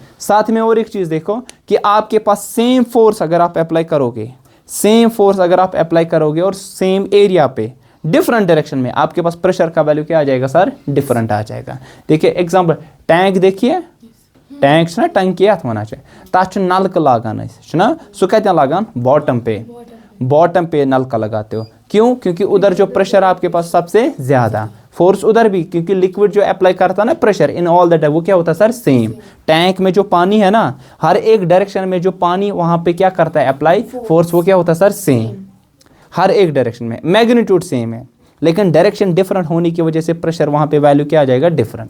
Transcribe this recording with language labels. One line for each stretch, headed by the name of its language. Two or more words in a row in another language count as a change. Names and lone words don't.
Hindi: साथ में और एक चीज देखो कि आपके पास
English: same force
Hindi: अगर आप अप्लाई करोगे,
English: same force
Hindi: अगर आप अप्लाई करोगे और
English: same area
Hindi: पे
English: different direction
Hindi: में, आपके पास प्रेशर का वैल्यू क्या आ जाएगा सर, डिफरेंट आ जाएगा। देखिए एग्जांपल, टैंक देखिए, टैंक ना टंकी
Kashmiri: اَتھ وَن تَتھ نَلکہٕ لاگان نا، سُہ کَتہِ لاگان
Hindi: बॉटम पे नलका लगाते हो, क्यों, क्योंकि उधर जो प्रेशर आपके पास सबसे ज्यादा, फोर्स उधर भी, क्योंकि लिक्विड जो अप्लाई करता है ना
English: pressure in all that,
Hindi: वो क्या होता है सर, सेम। टैंक में जो पानी है ना, हर एक डायरेक्शन में जो पानी वहां पे क्या करता है
English: apply force,
Hindi: वो क्या होता है सर, सेम, हर एक डायरेक्शन में
English: magnitude same
Hindi: है, लेकिन डायरेक्शन डिफरेंट होने की वजह से प्रेशर वहां पे वैल्यू क्या आ जाएगा, डिफरेंट।